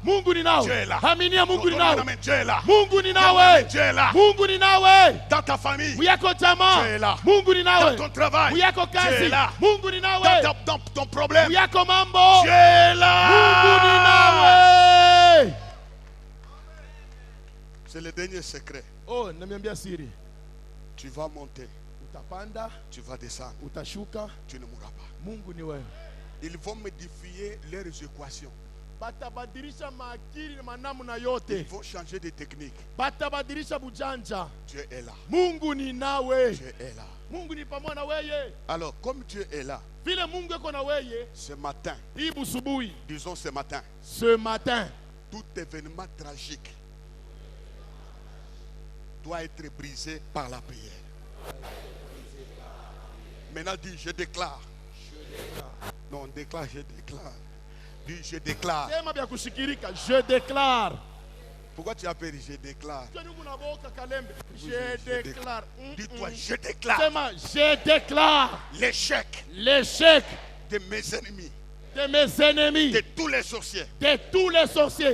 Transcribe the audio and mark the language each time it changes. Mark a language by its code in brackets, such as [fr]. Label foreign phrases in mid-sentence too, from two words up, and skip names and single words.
[sw] Mungu ni nawe. [fr] Dieu est là. [sw] Aminia Mungu ni [fr] Donne-moi un [sw] nawe. [fr] amen, Dieu est là. [sw] Mungu ni [fr] Donne-moi un [sw] nawe. [fr] amen, Dieu est là. [sw] Mungu ni nawe. [fr] Dans ta famille, [sw] Muyako jamaa, [fr] Dieu est là. [sw] Mungu ni [fr] dans [sw] nawe. [fr] ton travail, [sw] Muyako [fr] Dieu [sw] kazi, [fr] est là. [sw] Mungu ni nawe. [fr] Dans ton problème, [sw] Muyako mambo, [fr] Dieu est [sw] Mungu ni [fr] là. [sw] nawe. [fr] C'est le dernier secret. [sw] Oh, namiambia siri. [fr] Tu vas monter, [sw] Utapanda, [fr] tu vas descendre, [sw] utashuka, [fr] tu ne mourras pas. [sw] Mungu ni wewe. [fr] Ils vont modifier leurs équations. [sw] Batabadilisha maakili na manamna [fr] Ils [sw] yote. [fr] vont changer de technique. [sw] Batabadilisha bujanja. [fr] Dieu est là. [sw] Mungu ni nawe. [fr] Dieu est là. [sw] Mungu ni pamoja na wewe. [fr] Alors, comme Dieu est là, [sw] Vile Mungu eko na wewe, [fr] ce matin, [sw] hii busubuhi, [fr] disons ce matin, ce matin, tout événement tragique doit être brisé par la prière. Maintenant, dis, je déclare. Non, on déclare, je déclare. Dis, je déclare. [sw] Sema vya kushikirika. [fr] Je déclare. Pourquoi tu as peur? Je déclare. Je déclare. Dis-toi, je déclare Sema, je déclare l'échec l'échec de mes ennemis, de mes ennemis, de tous les sorciers. de tous les sorciers.